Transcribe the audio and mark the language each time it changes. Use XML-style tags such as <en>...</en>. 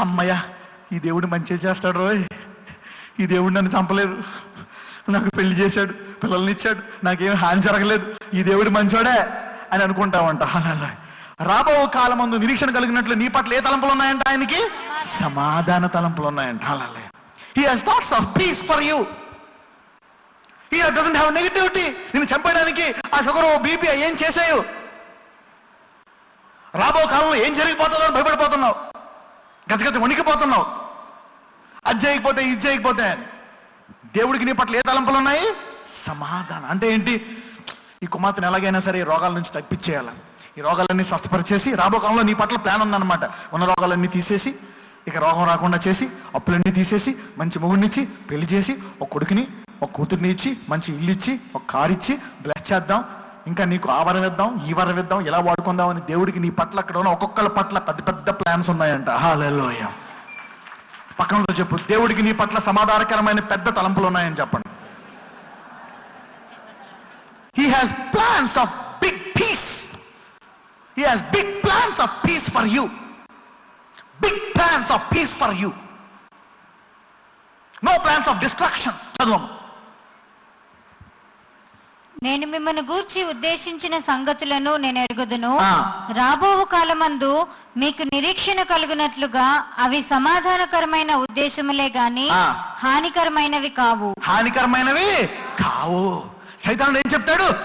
<te>అమ్మయ్యా, ఈ దేవుడు మంచి చేస్తాడు రోయ్, ఈ దేవుడు నన్ను చంపలేదు, నాకు పెళ్లి చేశాడు, పిల్లల్ని ఇచ్చాడు, నాకేం హాని జరగలేదు, ఈ దేవుడు మంచోడే అని అనుకుంటామంట. అలా రాబో కాలమందు నిరీక్షణ కలిగినట్లు నీ పట్ల ఏ తలంపులు ఉన్నాయంట? ఆయనకి సమాధాన తలంపులు ఉన్నాయంట. అలా</te> <en>He has thoughts of peace for you. He doesn't have negativity.</en> <te>నిన్ను చంపడానికి ఆ షుగర్ బీపీ ఏం చేసావు? రాబో కాలంలో ఏం జరిగిపోతుందో అని భయపడిపోతున్నావు, గజగజ వణికిపోతున్నావు, అది చేయకపోతే ఇది చేయకపోతే అని. దేవుడికి నీ పట్ల ఏ తలంపులు ఉన్నాయి? సమాధానం. అంటే ఏంటి? ఈ కుమార్తెను ఎలాగైనా సరే ఈ రోగాల నుంచి తప్పించేయాలి, ఈ రోగాలన్నీ స్వస్థపరిచేసి రాబో కాలంలో నీ పట్ల ప్లాన్ ఉందన్నమాట. ఉన్న రోగాలన్నీ తీసేసి, ఇక రోగం రాకుండా చేసి, అప్పులన్నీ తీసేసి, మంచి మొగుడినిచ్చి పెళ్లి చేసి, ఒక కొడుకుని ఒక కూతుర్ని ఇచ్చి, మంచి ఇల్లు ఇచ్చి, ఒక కారు ఇచ్చి బ్లెస్ చేద్దాం, ఇంకా నీకు ఆ వరం ఇద్దాం, ఈ వరం ఇద్దాం, ఎలా వాడుకుందాం అని దేవుడికి నీ పట్ల అక్కడ ఉన్న ఒక్కొక్కరి పట్ల పెద్ద పెద్ద ప్లాన్స్ ఉన్నాయంట. హల్లెలూయా. పక్కనతో చెప్పు, దేవుడికి నీ పట్ల సమాధానకరమైన పెద్ద తలంపులు ఉన్నాయని చెప్పండి.</te> <en>He has plans of big peace. He has big plans of peace for you. Big plans of peace for you. No plans of destruction.</en> <te>చదువు. నేను మిమ్మల్ని గూర్చి ఉద్దేశించిన సంగతులను నేను ఎరుగుదును. రాబోవు కాలమందు మీకు నిరీక్షణ కలుగునట్లుగా అవి సమాధానకరమైన ఉద్దేశములే గాని హానికరమైనవి కావు. హానికరమైనవి కావు. సైతానుడు ఏం చెప్తాడు?</te>